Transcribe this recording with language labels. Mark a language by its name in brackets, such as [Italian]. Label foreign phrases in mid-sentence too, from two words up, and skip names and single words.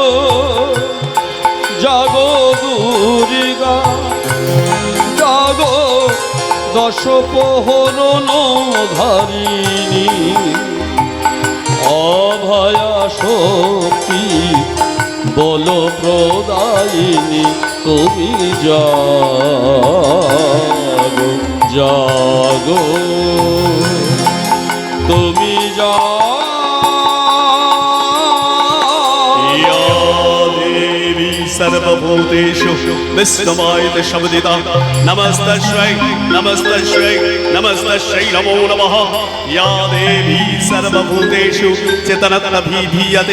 [Bangla] জাগো দুর্গা, জাগো দশ প্রহরণ ধারিণী, অভয়া শক্তি বল প্রদায়িনী। তুমি জাগো, জাগো তুমি [Sanskrit] देवी सर्वभूतेषु विष्णुमायते शब्दिता। नमस्तस्यै नमस्तस्यै नमस्तस्यै नमो नमः। या देवी सर्वभूतेषु चेतनतनभिधीयते।